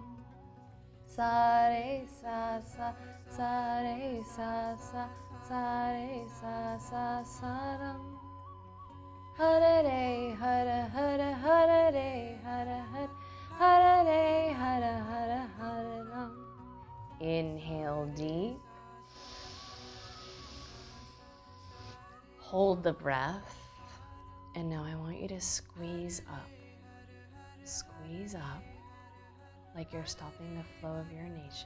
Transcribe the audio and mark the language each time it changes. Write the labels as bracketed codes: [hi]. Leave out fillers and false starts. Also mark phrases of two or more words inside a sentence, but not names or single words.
[sa] Sa re sa re sa ram. Hare re hare hare hare re hare re hare ram. [en] Inhale deep. Hold the breath. And now I want you to squeeze up. Squeeze up like you're stopping the flow of urination.